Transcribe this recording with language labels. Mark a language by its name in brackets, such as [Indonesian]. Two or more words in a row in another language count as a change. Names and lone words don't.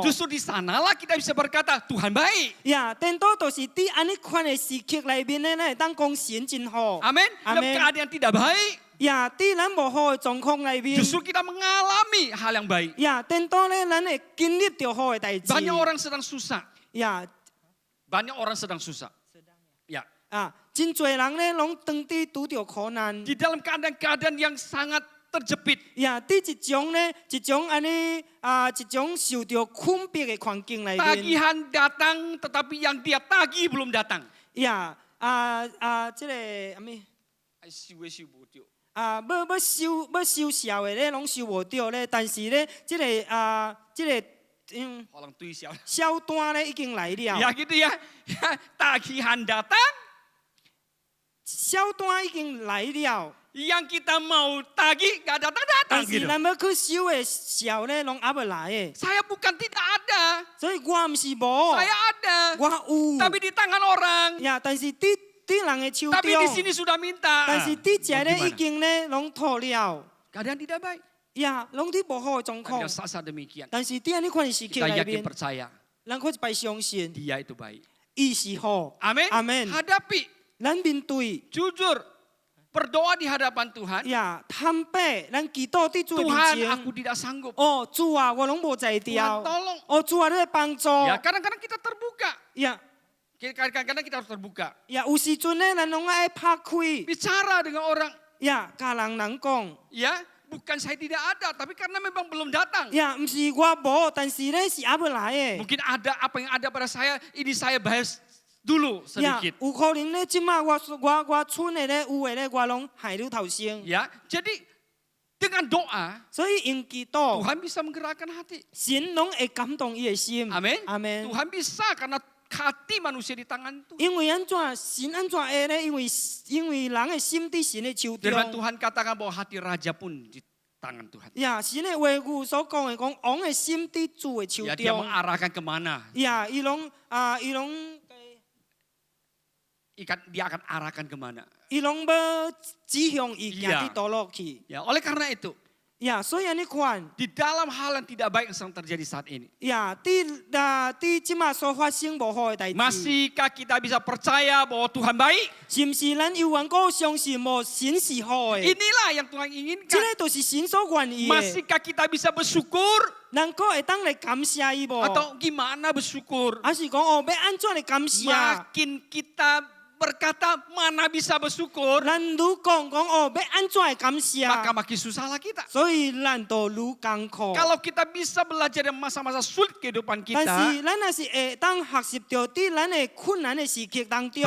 [Indonesian] Justru di sanalah kita bisa berkata Tuhan baik. [Min Nan Chinese] 呀，颠倒就是伫安尼款的时刻内面呢，咱会当讲神真好。 [Indonesian] Amin. Dalam Amin. keadaan tidak baik, [Min Nan Chinese] 呀，伫咱无好的状况内面， [Indonesian] justru kita mengalami hal yang baik. [Min Nan Chinese] 呀，颠倒呢，咱会经历着好的代志。 [Indonesian] Banyak orang sedang susah. [Min Nan Chinese] 呀， [Indonesian] Banyak orang sedang susah. Ya. [Min Nan Chinese] 真侪人呢，拢当伫拄着苦难。 [Indonesian] Di dalam keadaan-keadaan yang sangat terjepit. [Min Nan Chinese] 呀，伫一种呢，一种安尼一种受着困迫的环境内面。 [Indonesian] Tagihan datang tetapi yang dia tagih belum datang. [Min Nan Chinese] 呀，即个阿咩？要收效的咧，拢收无着咧。但是咧，即个 [Indonesian] Orang tuh [Min Nan Chinese] 销单咧已经来 [Indonesian] Ya [Min Nan Chinese] 了， [Indonesian] gitu ya. Tagihan datang, [Min Nan Chinese] 销单已经来了。 [Indonesian] yang kita mau tagih gak datang-datang [Min Nan Chinese] 但是 [Indonesian] gitu. [Min Nan Chinese] 咱要去收的效咧，拢还未来的。 [Indonesian] Saya bukan tidak ada. [Min Nan Chinese] 所以我毋是无， [Indonesian] Saya ada. [Min Nan Chinese] 我有。 [Indonesian] Tapi di tangan orang. [Min Nan Chinese] 呀，但是伫人的手 [Indonesian] Tapi [Min Nan Chinese] 中 [Indonesian] di，sini sudah minta. [Min Nan Chinese] 但是伫遮咧 [Indonesian] Mau [Min Nan Chinese] 已 [Indonesian] gimana? [Min Nan Chinese] 经咧拢吐了。 [Indonesian] Keadaan tidak baik. [Min Nan Chinese] 呀，拢伫无好的状 [Indonesian] Tapi [Min Nan Chinese] 况 [Indonesian] pada。saat demikian, [Min Nan Chinese] 但是伫安尼款的时刻 [Indonesian] kita [Min Nan Chinese] 内 [Indonesian] yakin [Min Nan Chinese] 面， [Indonesian] percaya [Min Nan Chinese] 咱可一摆相信， [Indonesian] dia itu baik. [Min Nan Chinese] 伊是好。 [Indonesian] Amin. [Min Nan Chinese] Amin. [Indonesian] Hadapi, [Min Nan Chinese] 咱面对。 [Indonesian] jujur, berdoa di hadapan Tuhan. [Min Nan Chinese] 呀，坦白，咱祈祷伫主的面 [Indonesian] Tuhan, [Min Nan Chinese] 前。 [Indonesian] aku tidak sanggup. [Min Nan Chinese] 哦，主啊，我拢无在 [Indonesian] Tuhan [Min Nan Chinese] 调。 [Indonesian] tolong. [Min Nan Chinese] 哦，主啊，你来帮助。 [Indonesian] Ya, kadang-kadang kita terbuka. [Min Nan Chinese] 呀 [Indonesian] Kadang-kadang kita harus terbuka. [Min Nan Chinese] 呀，有时阵咧，咱拢爱拍开。 [Indonesian] Bicara dengan orang. [Min Nan Chinese] 呀，甲人讲。 [Indonesian] Ya, bukan saya tidak ada, tapi karena memang belum datang. [Min Nan Chinese] 呀，毋是我无，但是咧是还未来的。 [Indonesian] Mungkin ada apa yang ada pada saya, ini saya bahas dulu [Min Nan Chinese] 呀， [Indonesian] sedikit. [Min Nan Chinese] 有可能咧，即马我剩的咧，有的咧，我拢害了头先。 [Indonesian] Ya, jadi dengan doa [Min Nan Chinese] 所以因祈祷， [Indonesian] Tuhan bisa menggerakkan hati. [Min Nan Chinese] 神拢会感动伊的心。 [Indonesian] Amin. [Min Nan Chinese] 阿门。 [Indonesian] Tuhan bisa karena hati manusia di tangan Tuhan. [Min Nan Chinese] 因为安怎神安怎会咧？因为人的心伫神的手 [Indonesian] Firman [Min Nan Chinese] 中。 [Indonesian] Tuhan katakan bahwa hati raja pun di tangan Tuhan. [Min Nan Chinese] 呀，神的话语所讲的讲，王的心伫主的手 [Indonesian] Ya, dia [Min Nan Chinese] 中。 [Indonesian] mengarahkan kemana? [Min Nan Chinese] 呀，伊拢 [Indonesian] Dia akan arahkan kemana? [Min Nan Chinese] 要指向伊行 [Indonesian] Iya. [Min Nan Chinese] 伫倒落去。 [Indonesian] Ya, oleh karena itu, [Min Nan Chinese] 呀，所以安尼款， [Indonesian] di dalam hal yang tidak baik yang sedang terjadi saat ini, [Min Nan Chinese] 呀，伫即马所发生无好的代志， [Indonesian] masihkah kita bisa percaya bahwa Tuhan baik? [Min Nan Chinese] 是毋是咱有缘故相信无神是好的？ [Indonesian] Inilah yang Tuhan [Min Nan Chinese] 即 [Indonesian] inginkan. [Min Nan Chinese] 个就是神所愿意的。 [Indonesian] Masihkah kita bisa bersyukur [Min Nan Chinese] 咱个会当来感谢伊无？ [Indonesian] atau gimana bersyukur? [Min Nan Chinese] 还是讲哦，要安怎来感谢？ [Indonesian] Makin kita berkata mana bisa bersyukur, [Min Nan Chinese] 咱愈讲哦，要安怎来感谢？ [Indonesian] maka makin susahlah kita. [Min Nan Chinese] 所以咱就愈艰苦。 [Indonesian] Kalau kita bisa belajar dari masa-masa sulit kehidupan [Min Nan Chinese] 但 [Indonesian] kita, [Min Nan Chinese] 是咱若是会当学习到伫咱的困难的时刻当中，